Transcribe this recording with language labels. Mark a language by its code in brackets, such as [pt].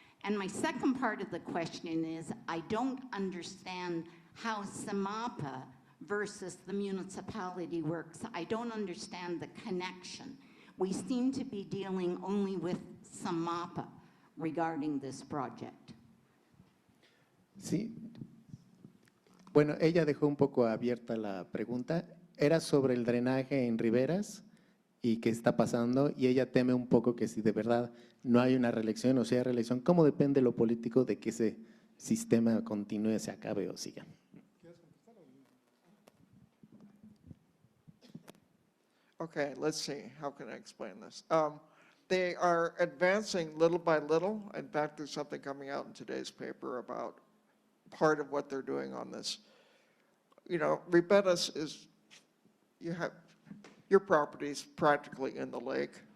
[en] And my second part of the question is, I don't understand how SMAPA versus the municipality works. I don't understand the connection. We seem to be dealing only with SMAPA regarding this project. [es] Sí. Bueno, ella dejó un poco abierta la pregunta. Era sobre el drenaje en riberas y qué está pasando, y ella teme un poco que si de verdad no hay una reelección o sea reelección, ¿cómo depende lo político de que ese sistema continúe, se acabe o siga? [en] Okay, let's see, how can I explain this? They are advancing little by little. In fact, there's something coming out in today's paper about part of what they're doing on this. You know, Riberas is, you have, your property's practically in the lake.